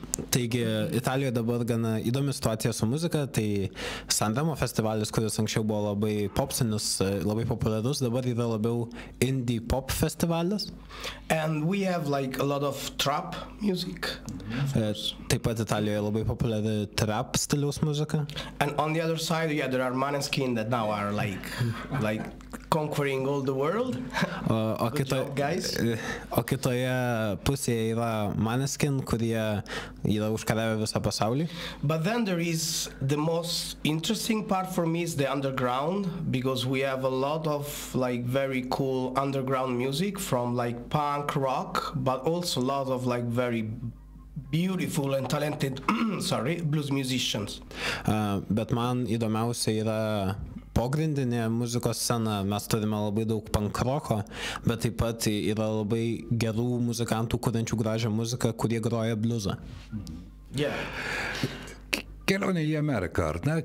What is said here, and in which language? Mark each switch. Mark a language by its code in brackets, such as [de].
[lt] Taigi Italijoje dabar gana įdomi situacija su muzika, tai Sanremo festivalis, kuris anksčiau buvo labai popsinis, labai populiarus, dabar yra labiau indie pop festivalis. [en] And we have like a lot of trap music. [lt] Taip pat Italijoje labai populiari trap stiliaus muzika. [en] And on the other side, there are Maneskin that now are like conquering all the world. [lt] O kitoje pusėje yra Maneskin, kurie yra užkariavę visą pasaulį. [en] But then there is the most interesting part for me is the underground, because we have a lot of like very cool underground music from like punk rock, but also a lot of like very beautiful and talented blues musicians. [lt] Bet man įdomiausia yra pogrindinė muzikos scena. Mes turime labai daug punk roko, bet taip pat yra labai gerų muzikantų, kuriančių gražią muziką, kurie groja bliuzą. [en] Yeah. [lt] Kelionė į Ameriką, ar ne?